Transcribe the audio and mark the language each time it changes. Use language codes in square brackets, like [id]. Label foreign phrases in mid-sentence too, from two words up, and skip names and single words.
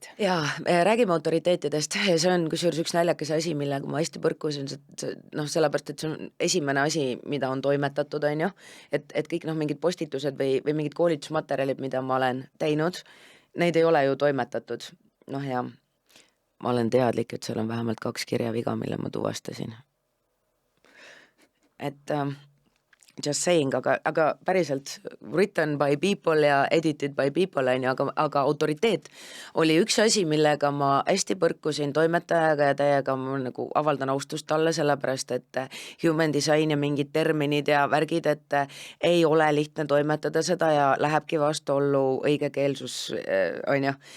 [et] Jaa, räägime autoriteetidest. See on kusjuures üks näljakas asi, millega ma hästi põrkusin, sellepärast, et see on esimene asi, mida on toimetatud, on ju, et kõik mingid postitused või mingid koolitusmaterjalid, mida ma olen teinud, neid ei ole ju toimetatud. Ja ma olen teadlik, et seal on vähemalt 2 kirjaviga, mille ma tuvastasin. [en] Just saying, [et] aga päriselt [en] written by people ja edited by people, [et] on ju, aga autoriteet oli üks asi, millega ma hästi põrkusin toimetajaga ja täiega ma nagu avaldan austust talle, sellepärast, et [en] human design [et] ja mingid terminid ja värgid, et ei ole lihtne toimetada seda ja lähebki vastuollu õigekeelsus, on ju.